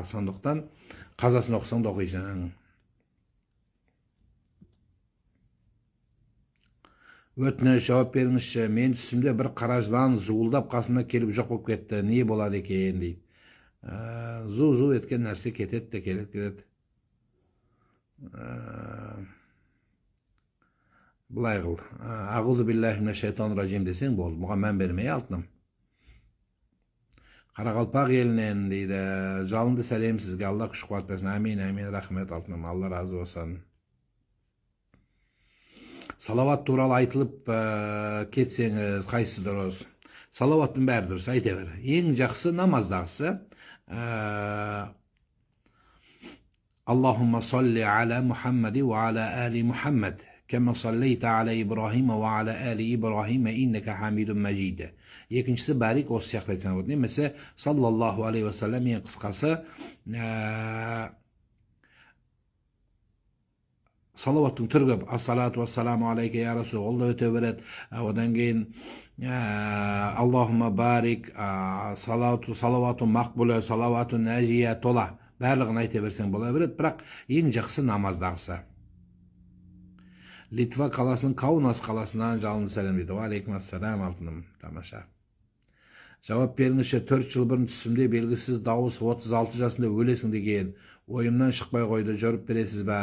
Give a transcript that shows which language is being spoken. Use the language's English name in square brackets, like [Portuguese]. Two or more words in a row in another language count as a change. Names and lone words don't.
[Kazakh] Сондықтан қазасын оқысаң да оқисың. Өтініш жауап беріңізші, мен түсімде бір қара жылан зуылдап қасына келіп жоқ болып кетті, не болады екен дейді. Зу еткен нәрсе кетеді де келеді. Бұлай қыл. [Arabic] أعوذ بالله من الشيطان الرجيم [Kazakh] десең болды. Бұған мән бермей алтыным. Қарақалпақ елінен дейді, жалынды сәлем сізге, Алла күш қуат берсін. Амин, рахмет алтыным, Алла разы болсын. Салават туралы айтылып кетсеңіз, қайсысы дұрыс? Салаваттың бәрі дұрыс, айта бер. Ең жақсы намаздағысы [Arabic] اللهم صل على محمد وعلى آل محمد كما صليت على إبراهيم وعلى آل إبراهيم إنك حميد مجيد. [Kazakh] Екіншісі бәрік осы сияқты айтсаң болады. [Arabic] Немесе صلى الله عليه وسلم, [Kazakh] ең қысқасы салаваттың түрі көп. [Arabic] الصلاة والسلام عليك يا رسول, [Kazakh] ол да өте береді. Одан кейін [Arabic] اللهم بارك, [Kazakh] салавату мақбулы, салавату нәжия тола. Барлығын айта берсең бола береді, бірақ ең жақсы намаздағысы. Литва қаласының Каунас қаласынан жалынды сәлем дейді. [Arabic] عليكم السلام [Kazakh] алтыным, тамаша. Жауап беріңізші, 4 жыл бұрын түсімде белгісіз дауыс 36 жасында өлесің деген ойымнан шықпай қойды, жүріп бересіз бе?